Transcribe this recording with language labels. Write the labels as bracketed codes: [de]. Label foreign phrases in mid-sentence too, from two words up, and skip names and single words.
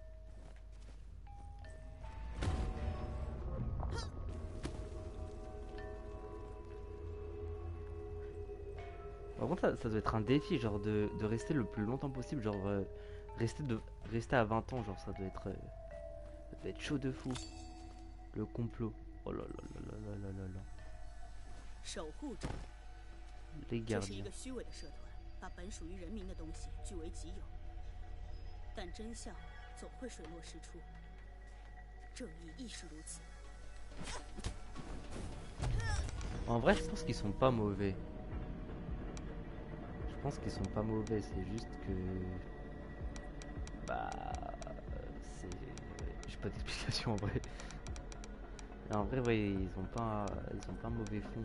[fr] Par contre, ça doit être un défi, genre de rester le plus longtemps possible, genre rester, rester à 20 ans, genre ça doit être chaud de fou. Le complot. Oh là là là là là là là là. [zh] 守护者， [fr] Les [zh] 这是一 [fr] gardiens. [zh] 个虚伪的社团，把本属于人民的东西据为己有。但真相总会水落石出，正义亦是如此。 [fr] En vrai, je pense qu'ils sont pas mauvais. Je pense qu'ils sont pas mauvais, c'est juste que. Bah. C'est. J'ai pas d'explication en vrai. Et en vrai, ouais, ils ont pas un mauvais fond.